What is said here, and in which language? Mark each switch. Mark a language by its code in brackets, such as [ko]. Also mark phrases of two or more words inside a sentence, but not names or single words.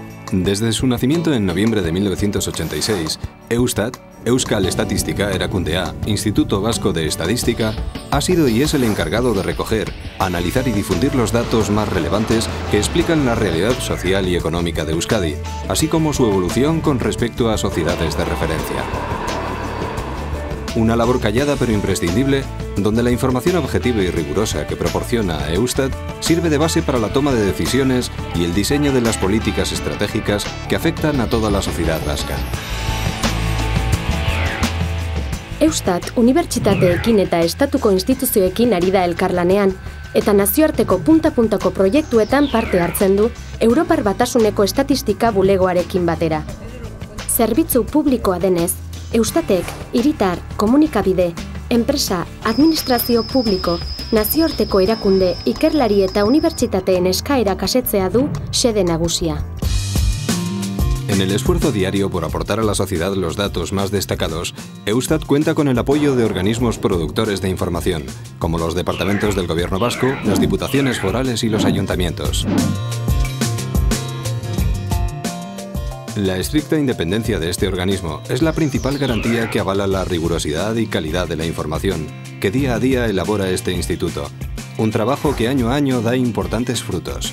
[es] Desde su nacimiento en noviembre de 1986, Eustat, Euskal Estatistika Erakundea, Instituto Vasco de Estadística, ha sido y es el encargado de recoger, analizar y difundir los datos más relevantes que explican la realidad social y económica de Euskadi, así como su evolución con respecto a sociedades de referencia. Una labor callada pero imprescindible, donde la información objetiva y rigurosa que proporciona Eustat sirve de base para la toma de decisiones y el diseño de las políticas estratégicas que afectan a toda la sociedad vasca. [eu] Eustat, unibertsitateekin eta estatuko instituzioekin ari da elkarlanean, eta nazioarteko punta-puntako proiektuetan parte hartzen du Europar Batasuneko estatistika bulegoarekin batera. Zerbitzu publikoa denez, Eustatek, hiritar, komunikabide, enpresa, administrazio publiko, nazioarteko erakunde, ikerlari eta unibertsitateen eskaerak asetzea du xede nagusia. [es] En el esfuerzo diario por aportar a la sociedad los datos más destacados, Eustat cuenta con el apoyo de organismos productores de información, como los departamentos del Gobierno vasco, las diputaciones forales y los ayuntamientos. La estricta independencia de este organismo es la principal garantía que avala la rigurosidad y calidad de la información que día a día elabora este instituto, un trabajo que año a año da importantes frutos.